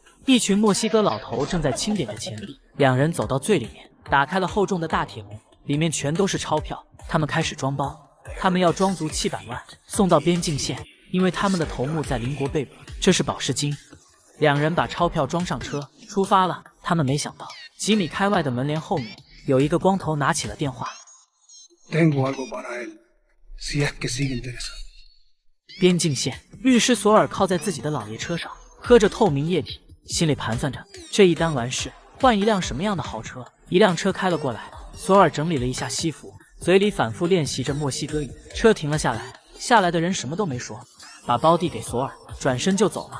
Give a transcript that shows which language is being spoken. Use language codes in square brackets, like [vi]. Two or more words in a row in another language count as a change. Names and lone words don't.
[zh] 一群墨西哥老头正在清点着钱币，两人走到最里面，打开了厚重的大铁笼，里面全都是钞票。他们开始装包，他们要装足700万送到边境线，因为他们的头目在邻国被捕，这是保释金。两人把钞票装上车，出发了。他们没想到，几米开外的门帘后面有一个光头拿起了电话。 [es] Tengo algo para él, si es que sigue interesado. [zh] 边境线，律师索尔靠在自己的老爷车上，喝着透明液体，心里盘算着这一单完事，换一辆什么样的豪车。一辆车开了过来，索尔整理了一下西服，嘴里反复练习着墨西哥语。车停了下来，下来的人什么都没说，把包递给索尔，转身就走了。